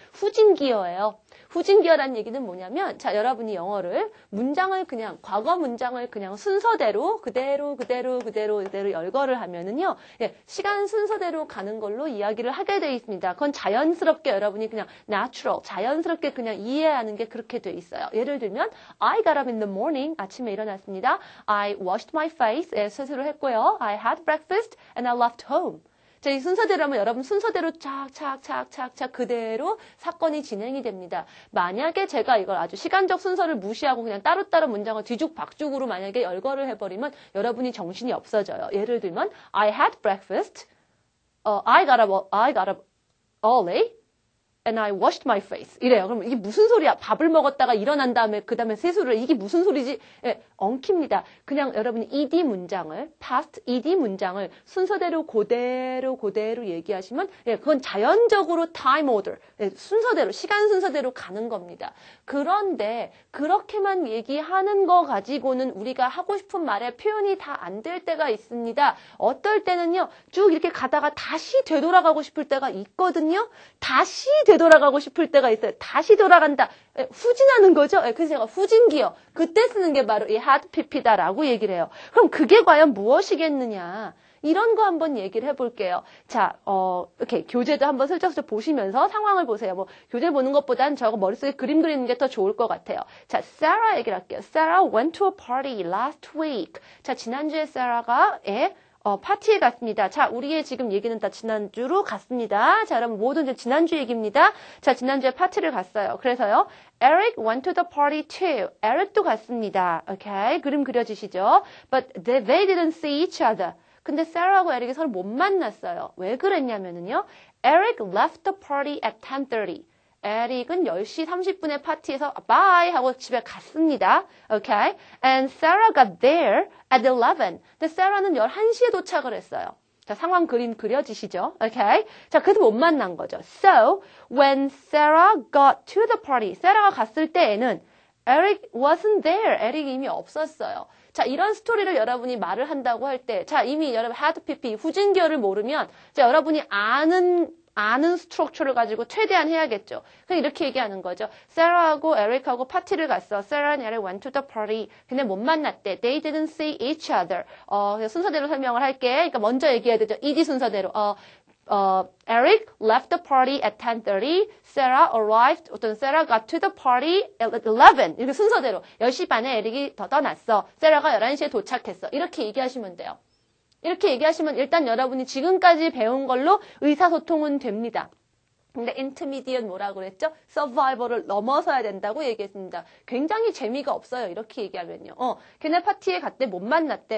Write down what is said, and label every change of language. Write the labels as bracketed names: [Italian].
[Korean] 후진기어예요. 후진기어라는 얘기는 뭐냐면, 자, 여러분이 영어를 문장을 그냥, 과거 문장을 그냥 순서대로 그대로 열거를 하면은요, 시간 순서대로 가는 걸로 이야기를 하게 돼 있습니다. 그건 자연스럽게 여러분이 그냥 natural, 자연스럽게 그냥 이해하는 게 그렇게 돼 있어요. [English] 예를 들면, I got up in the morning, [Korean] 아침에 일어났습니다. [English] I washed my face, [Korean] 세수를 했고요. [English] I had breakfast and I left home. [Korean] 자, 이 순서대로 하면 여러분 순서대로 착 그대로 사건이 진행이 됩니다. 만약에 제가 이걸 아주 시간적 순서를 무시하고 그냥 따로따로 문장을 뒤죽박죽으로 만약에 열거를 해버리면 여러분이 정신이 없어져요. [English] 예를 들면 I had breakfast, I got up early, and I washed my face. [Korean] 이래요. 그럼 이게 무슨 소리야? 밥을 먹었다가 일어난 다음에 그 다음에 세수를 이게 무슨 소리지? 엉킵니다. 그냥 여러분이 ed 문장을 past ed 문장을 순서대로 그대로 얘기하시면 그건 자연적으로 [English] time order [Korean] 순서대로 시간 순서대로 가는 겁니다. 그런데 그렇게만 얘기하는 거 가지고는 우리가 하고 싶은 말의 표현이 다 안 될 때가 있습니다. 어떨 때는요. 쭉 이렇게 가다가 다시 되돌아가고 싶을 때가 있거든요. 다시 되돌아가고 싶을 때가 있어요. 다시 돌아간다. 후진하는 거죠. 그래서 제가 후진기어. 그때 쓰는 게 바로 이 had pp다라고 얘기를 해요. 그럼 그게 과연 무엇이겠느냐. 이런 거 한번 얘기를 해볼게요. 자, 이렇게 교재도 한번 슬쩍슬쩍 보시면서 상황을 보세요. 뭐 교재 보는 것보단 저거 머릿속에 그림 그리는 게 더 좋을 것 같아요. 자, Sarah 얘기를 할게요. [English] Sarah went to a party last week. [Korean] 자, 지난주에 Sarah가 파티에 갔습니다. 자, 우리의 지금 얘기는 다 지난주로 갔습니다. 자, 여러분 모든 이제 지난주 얘기입니다. 자, 지난주에 파티를 갔어요. 그래서요. [English] Eric went to the party too. [Korean] Eric도 갔습니다. 오케이. 그림 그려지시죠? [English] But they didn't see each other. [Korean] 근데 Sarah하고 에릭이 서로 못 만났어요. 왜 그랬냐면은요. [English] Eric left the party at 10:30. [Korean] 에릭은 10시 30분에 파티에서 bye 하고 집에 갔습니다. [English] Okay? And Sarah got there at 11. [Korean] 근데 Sarah는 11시에 도착을 했어요. 자, 상황 그림 그려지시죠? Okay? 자, 그래서 못 만난 거죠. [English] So, when Sarah got to the party, [Korean] Sarah가 갔을 때에는 [English] Eric wasn't there. [Korean] 에릭이 이미 없었어요. 자, 이런 스토리를 여러분이 말을 한다고 할 때, 자, 이미 여러분 had pp, 후진기어를 모르면, 자, 여러분이 아는 스트럭처를 가지고 최대한 해야겠죠. 그냥 이렇게 얘기하는 거죠. 세라하고 에릭하고 파티를 갔어. [English] Sarah and Eric went to the party. [Korean] 근데 못 만났대. [English] They didn't see each other. [Korean] 순서대로 설명을 할게. 그러니까 먼저 얘기해야 되죠. [English] ed 순서대로. Eric left the party at 10:30. Sarah arrived, Sarah got to the party at 11. [Korean] 이렇게 순서대로. 10시 반에 에릭이 떠났어. Sarah가 11시에 도착했어. 이렇게 얘기하시면 돼요. 이렇게 얘기하시면 일단 여러분이 지금까지 배운 걸로 의사소통은 됩니다. 근데 intermediate 뭐라고 그랬죠? survival을 넘어서야 된다고 얘기했습니다. 굉장히 재미가 없어요. 이렇게 얘기하면요. 걔네 파티에 갔대 못 만났대.